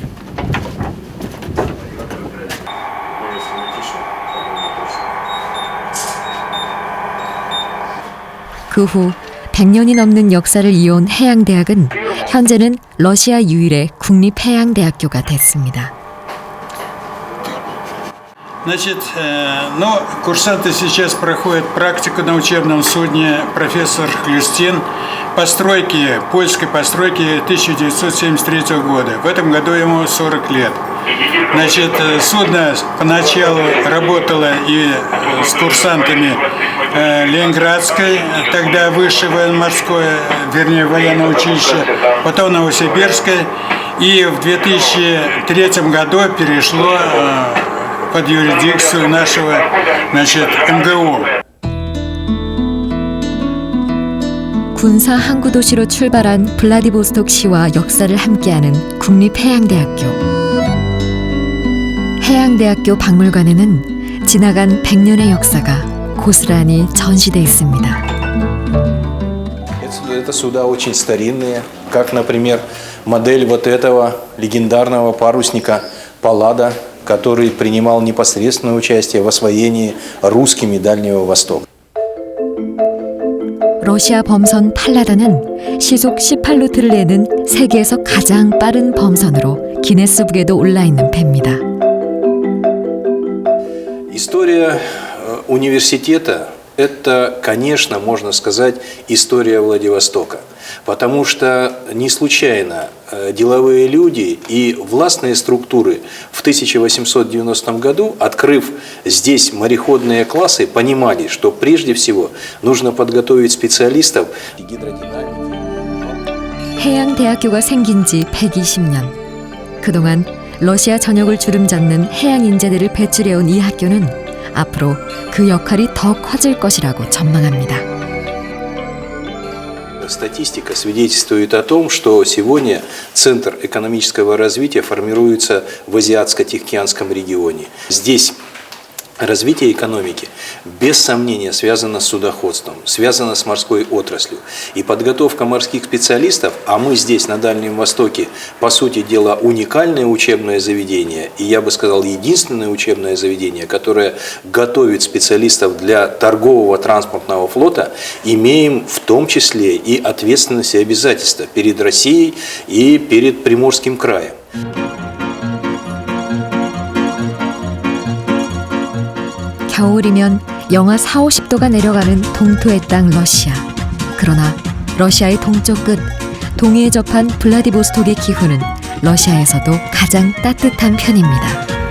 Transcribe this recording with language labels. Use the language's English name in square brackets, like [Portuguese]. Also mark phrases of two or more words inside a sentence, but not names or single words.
[Korean] 그 후 100년이 넘는 역사를 이어온 해양대학은 현재는 러시아 유일의 국립해양대학교가 됐습니다. [Russian] Значит, курсанты сейчас проходят практику на учебном судне «Профессор Хлюстин» постройки, польской постройки 1973 года. В этом году ему 40 лет. Значит, судно поначалу работало и с курсантами Ленинградской, тогда высшее военно-морское, вернее военное училище, потом Новосибирской, и в 2003 году перешло под юрисдикцию нашего, МГУ. [Korean] 군사 항구 도시로 출발한 블라디보스톡 시와 역사를 함께하는 국립해양대학교. 해양대학교 박물관에는 지나간 100년의 역사가 고스란히 전시돼 있습니다. [Russian] Это суда очень старинные, как, например, модель вот этого легендарного парусника Паллада, который принимал непосредственное участие в освоении русскими Дальнего Востока. [Korean] 러시아 범선 팔라다는 시속 18노트를 내는 세계에서 가장 빠른 범선으로 기네스북에도 올라있는 배입니다. [Russian] История университета – это, конечно, можно сказать, история Владивостока. Потому что не случайно деловые люди и властные структуры в 1890 году, открыв здесь мореходные классы, понимали, что прежде всего нужно подготовить специалистов гидродинамики. [Korean] 해양대학교가 생긴 지 120년. 그동안 러시아 전역을 주름잡는 해양 인재들을 배출해온 이 학교는 앞으로 그 역할이 더 커질 것이라고 전망합니다. [Russian] Статистика свидетельствует о том, что сегодня Центр экономического развития формируется в Азиатско-Тихоокеанском регионе. Здесь развитие экономики без сомнения связано с судоходством, связано с морской отраслью. И подготовка морских специалистов, а мы здесь на Дальнем Востоке, по сути дела, уникальное учебное заведение, и я бы сказал, единственное учебное заведение, которое готовит специалистов для торгового транспортного флота, имеем в том числе и ответственность и обязательства перед Россией и перед Приморским краем. [Korean] 겨울이면 영하 40~50도가 내려가는 동토의 땅 러시아. 그러나 러시아의 동쪽 끝, 동해에 접한 블라디보스톡의 기후는 러시아에서도 가장 따뜻한 편입니다.